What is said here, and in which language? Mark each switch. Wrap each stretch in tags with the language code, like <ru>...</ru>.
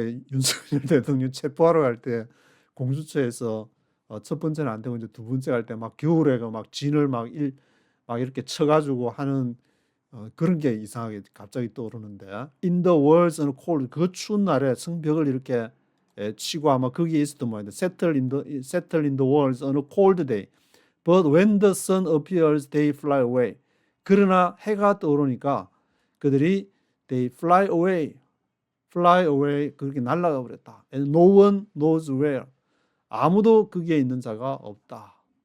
<ko>윤석열 대통령 체포하러 갈 때 공수처에서 첫 번째는 안 되고 이제 두 번째 갈 때 막 겨울에 막 진을 막 이렇게 쳐가지고 하는 그런 게 이상하게 갑자기 떠오르는데</ko> <en>in the walls and cold,</en> <ko>그 추운 날에 성벽을 이렇게 치고 아마 거기에 있었던 모양인데</ko> <en>settle in the walls on a cold day. But when the sun appears, they fly away.</en> <ko>그러나 해가 떠오르니까 그들이</ko> <en>they fly away,</en> <ko>그렇게 날아가 버렸다.</ko> <en>And no one knows where.</en> <ko>아무도 거기에 있는 자가 없다.</ko>